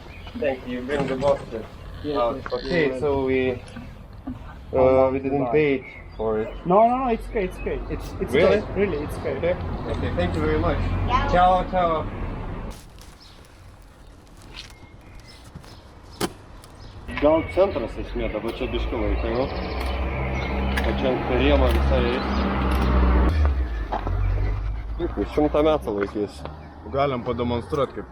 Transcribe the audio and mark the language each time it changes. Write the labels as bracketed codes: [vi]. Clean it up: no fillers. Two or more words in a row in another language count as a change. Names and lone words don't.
[en] Thank you. You bring the boxes. Okay, so we didn't pay it for it. No, it's okay, it's okay. It's Really? okay. Really, it's okay. Okay. Okay. Thank you very much. [it] Ciao, ciao. [lt] Gal centras esmė, dabar čia biški laikai, nu. O čia ant perėmo visai eis. Kaip, 100 metų laikys. Galim pademonstruoti, kaip